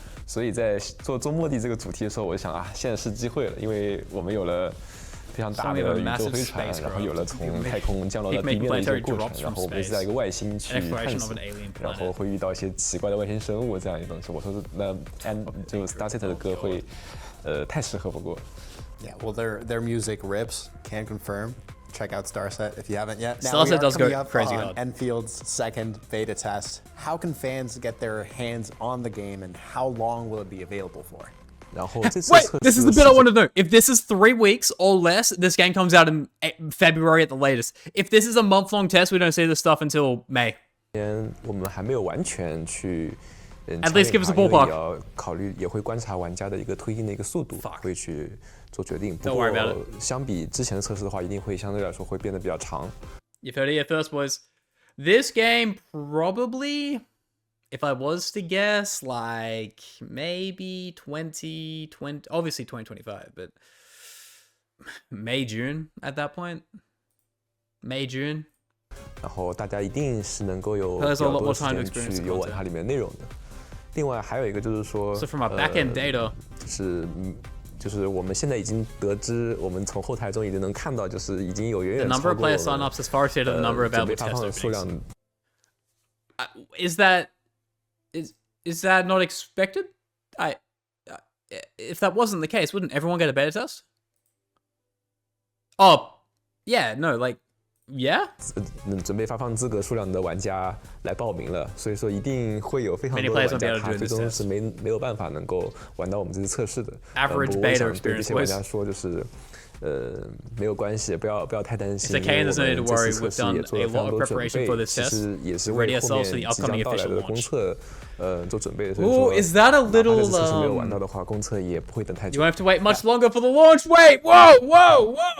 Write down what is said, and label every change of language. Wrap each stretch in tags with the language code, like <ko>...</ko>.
<zh>所以在做周末地这个主题的时候，我就想啊，现在是机会了，因为我们有了非常大的宇宙飞船，然后有了从太空降落到地面的一个过程，然后我们是在一个外星去探索，然后会遇到一些奇怪的外星生物这样一个东西。我说那就 Starset 的歌会太适合不过。</zh> <en>Yeah, well, their music rips. Can confirm. Check out Starset if you haven't yet. Now, Starset does go crazy hard. Enfield's second beta test. How can fans get their hands on the game, and how long will it be available for? Wait, this is the bit I want to know. If this is 3 weeks or less, this game comes out in February at the latest. If this is a month-long test, we don't see this stuff until May.</en> <zh>我们还没有完全去</zh> <en>At least give us a ballpark.</en> <zh>也要考虑，也会观察玩家的一个推进的一个速度，会去做决定。不过相比之前的测试的话，一定会相对来说会变得比较长。</zh> <en>You've heard it here first, boys. This game probably, if I was to guess, like maybe 2020, obviously 2025, but May, June at that point. May, June.</en> <zh>然后大家一定是能够有比较多时间去游玩它里面内容的。另外还有一个就是说，</zh> <en>So from our backend data，</en> <zh>就是我们现在已经得知，我們從後台中已經能看到，就是已經有遠遠超過我們準備發放的數量。</zh> <en>Is that not expected? If that wasn't the case, wouldn't everyone get a beta test? Oh, yeah, no, like. Yeah，</en> <zh>准备发放资格数量的玩家来报名了，所以说一定会有非常多的玩家，他最终是没有办法能够玩到我们这次测试的。</zh> <en>Average beta experience，</en> <zh>对这些玩家说就是，没有关系，不要太担心。</zh> <en>It's okay, there's no need to worry.</en> <zh>这次测试也做了非常多准备，其實也是为后面即将到来的公测，做准备的。所以说，</zh> <en>is that a little？</en> <zh>这次测试没有玩到的话，公测也不会等太久。</zh> <en>You won't have to wait much longer for the launch. Wait, whoa.</en>